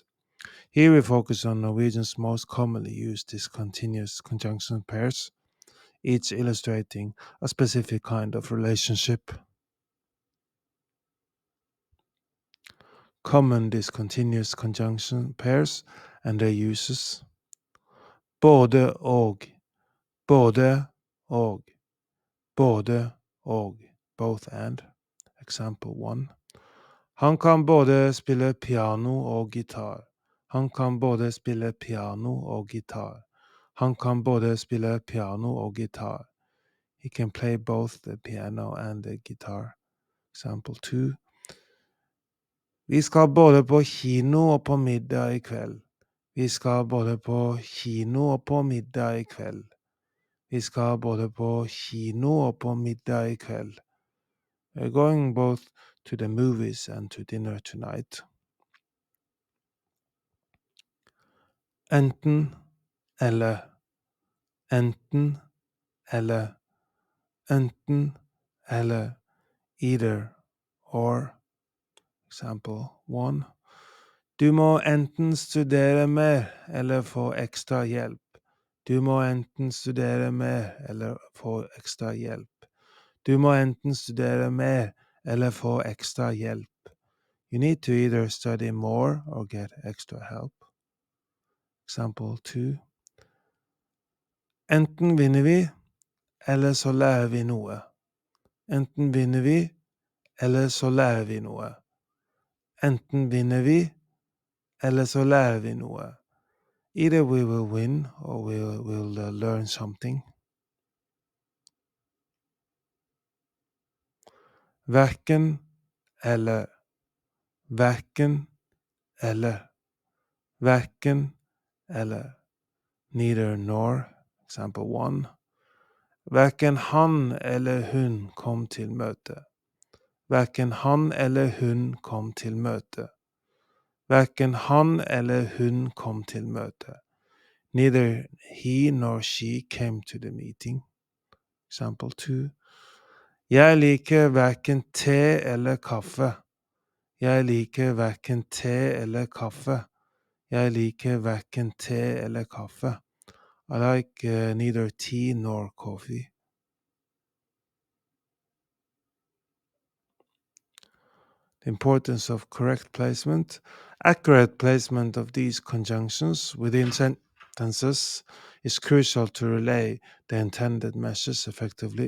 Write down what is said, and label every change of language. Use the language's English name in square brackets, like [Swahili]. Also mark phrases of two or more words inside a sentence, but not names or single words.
[English] Here we focus on Norwegian's most commonly used discontinuous conjunction pairs, each illustrating a specific kind of relationship. Common discontinuous conjunction pairs and their uses. [Norwegian] Både og, både og, både og, [English] both and. Example 1. [Norwegian] Han kan både spille piano og gitar. Han kan både spille piano og gitar. Han kan både spille piano og gitar. [English] He can play both the piano and the guitar. Example 2. [Norwegian] Vi skal både på kino og på middag i kveld. Vi skal både på kino og på middag i kveld. Vi skal både på kino og på middag i kveld. [English] We're going both to the movies and to dinner tonight. [Norwegian] Enten eller, enten eller, enten eller, [English] either or. Example 1. [Norwegian] Du må enten studere mer eller få ekstra hjelp. Du må enten studere mer eller få ekstra hjelp. Du må enten studere mer eller få ekstra hjelp. [English] You need to either study more or get extra help. Example 2. [Norwegian] Enten vinner vi, eller så lærer vi noe. Enten vinner vi, eller så lærer vi noe. Enten vinner vi, eller så lærer vi noe. [English] Either we will win or we'll learn something. [Norwegian] Verken eller, verken eller, verken eller, [English] neither nor. Example 1. [Norwegian] Verken han eller hun kom til møte. Verken han eller hun kom til møte. Verken han eller hun kom til møte. [English] Neither he nor she came to the meeting. Example 2. [Norwegian] Jeg liker verken te eller kaffe. Jeg liker verken te eller kaffe. Jeg liker verken te eller kaffe. [English] I like neither tea nor coffee. The importance of correct placement. Accurate placement of these conjunctions within sentences is crucial to relay the intended message effectively.